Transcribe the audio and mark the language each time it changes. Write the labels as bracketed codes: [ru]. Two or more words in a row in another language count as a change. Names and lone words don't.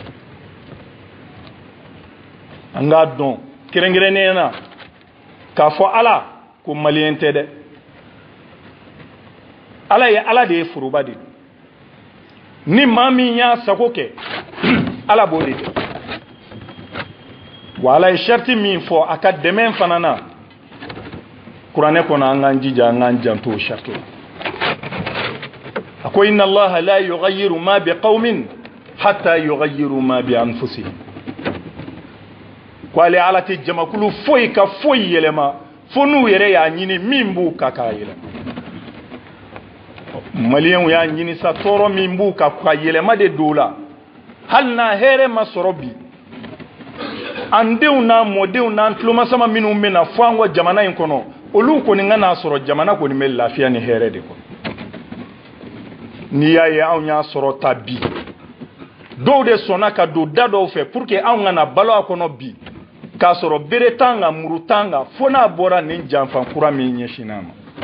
[bm] an k'a dɔn kɛrɛnkɛrɛnnenya na k'a fɔ ala ko maliyɛn tɛ dɛ ala de ye foroba de ni maa min y'a sago kɛ ala b'o de kɛ wa ala ye sharti min fɔ a ka dɛmɛ fana na kuranɛ kɔnɔ an k'an jija an k'an janto o sharti la a ko [ar] إن الله لا يغير ما بقوم حتى يغيروا ما بأنفسهم [bm] ko ale ala tɛ jamakulu foyi ka foyi yɛlɛma fo n'u yɛrɛ y'a ɲini min b'u ka k'a yɛlɛma maliyɛnw y'a ɲini sa tɔɔrɔ min b'u ka yɛlɛma de don la hali n'a hɛrɛ ma sɔrɔ bi an denw n'a mɔdenw n'an tulomasama minnu bɛ na fɔ an ka jamana in kɔnɔ olu kɔni ka n'a sɔrɔ jamana kɔni bɛ lafiya ni hɛrɛ de kɔnɔ n'i y'a ye anw y'a sɔrɔ ta bi dɔw de sɔnna ka don da dɔw fɛ [fr] pour que [bm] anw kana balo a kɔnɔ bi k'a sɔrɔ bere t'an kan muru t'an kan fo n'a bɔra nin janfan kura min ɲɛsinn'a ma